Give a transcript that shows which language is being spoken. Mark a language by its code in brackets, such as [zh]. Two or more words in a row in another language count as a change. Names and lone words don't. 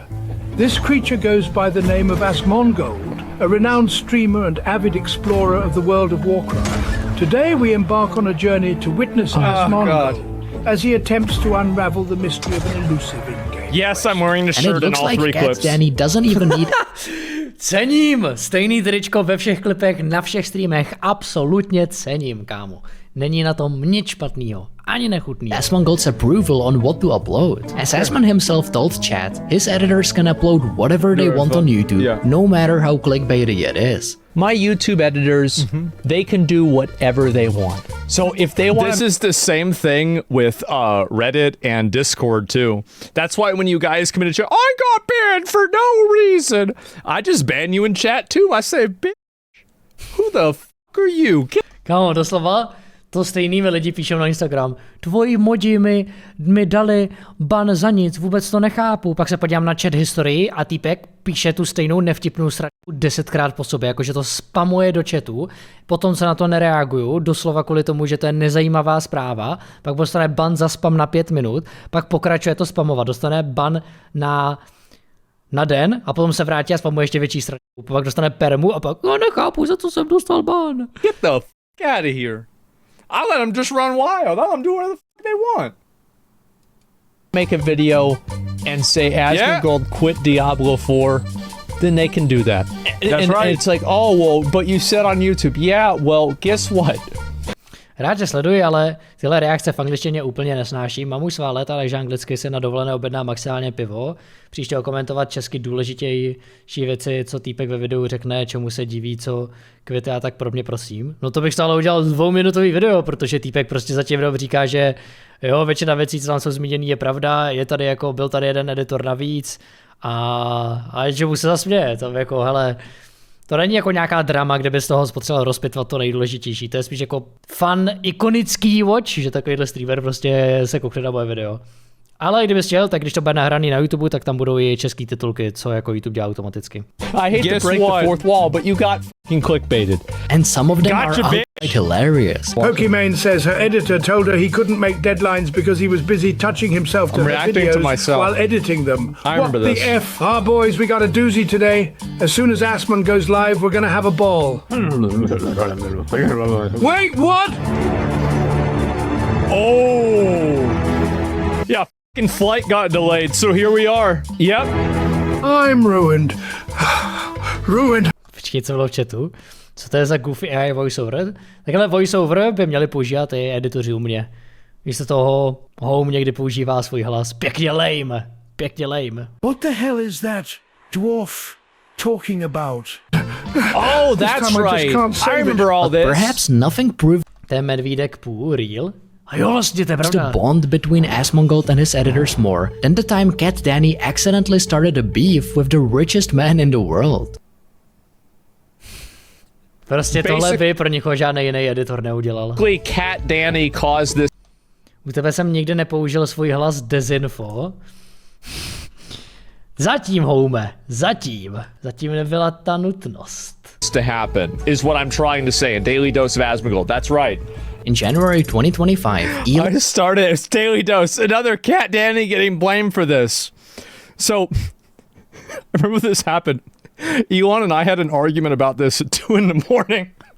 [en] This creature goes by the name of Asmongold, a renowned streamer and avid explorer of the world of Warcraft. Today we embark on a journey to witness Asmongold as he attempts to unravel the mystery of an elusive in-game. Yes, I'm wearing the And it shirt in looks all like three Cat clips. Danny doesn't even need [cs] Cením! Stejný tričko ve všech klipech, na všech streamech, absolutně cením, kámo. Není na tom nic špatného, ani nechutného. [en] Asmongold's approval on what to upload. As Asmon himself told chat, his editors can upload whatever they want on YouTube, no matter how clickbaity it is. My YouTube editors, they can do whatever they want. So if they want, This is the same thing with Reddit and Discord too. That's why when you guys come in and chat, I got banned for no reason. I just ban you in chat too. I say, bitch, who the fuck are you? [cs] Kámo, doslova to stejnými lidi píšou na Instagram. Tvoji modi mi dali ban za nic, vůbec to nechápu. Pak se podívám na chat historii a týpek píše tu stejnou nevtipnou sračku 10krát po sobě, jakože to spamuje do chatu, potom se na to nereaguju, doslova kvůli tomu, že to je nezajímavá zpráva, pak dostane ban za spam na 5 minut, pak pokračuje to spamovat, dostane ban na den a potom se vrátí a spamuje ještě větší sračku, pak dostane permu a pak nechápu, za co jsem dostal ban. [en] Get the fuck out of here. I let them just run wild. I let them do whatever the fuck they want. make a video and say Asmongold quit Diablo 4, then they can do that. That's right. And it's like, oh, well, but you said on YouTube, yeah, well, guess what? [cs] Rád, že sleduji, ale tyhle reakce v angličtině úplně nesnáším. Mám už svá léta, takže anglicky si na dovolené objednám maximálně pivo. Příště komentovat česky důležitější věci, co týpek ve videu řekne, čemu se diví, co květy a tak podobně, prosím. No to bych stále udělal 2minutový video, protože týpek prostě za tím říká, že jo, většina věcí, co tam jsou zmíněný, je pravda, je tady jako, byl tady jeden editor navíc a že mu se zasměje, to jako, hele, to není jako nějaká drama, kde by z toho potřeboval rozpitvat to nejdůležitější, to je spíš jako fun, ikonický watch, že takovýhle streamer prostě se koukne na moje video. Ale kdybys chtěl, tak když to bude nahraný na YouTube, tak tam budou i český titulky, co jako YouTube dělá automaticky. [en] I hate to break the fourth wall, but you got fucking clickbaited. And some of them are outright hilarious. Pokimane says her editor told her he couldn't make deadlines because he was busy touching himself to her videos while editing them. I remember this. What the F? Ah, boys, we got a doozy today. As soon as Asmon goes live, we're gonna have a ball. Wait, what? Oh! Yeah, fucking flight got delayed, so here we are. Yep. I'm ruined. Ruined. [cs] Počkej, co bylo v chatu? Co to je za [en] goofy AI voiceover? [cs] Takhle voiceover by měli používat i editoři u mě. Místo toho Home někdy používá svůj hlas. Pěkně lame. Pěkně lame. [en] What the hell is that dwarf talking about? Oh, that's right. I remember all this. Perhaps nothing proved [cs] Ten medvídek půl real? A jo, vlastně to je [en] the [cs] pravda. [en] bond between Asmongold and his editors more than the time Cat Danny accidentally started a beef with the richest man in the world. [cs] Prostě tohle by pro nikoho žádný jiný editor neudělal. [en] Cat Danny caused this. [cs] U tebe jsem nikdy nepoužil svůj hlas dezinfo. Zatím, Home, zatím. Zatím nebyla ta nutnost. [en] To happen is what I'm trying to say. A daily dose of Asmongold. That's right. In January 2025, Elon I started as daily dose. Another Cat Danny getting blamed for this. So, I remember this happened. Elon and I had an argument about this at 2 in the morning.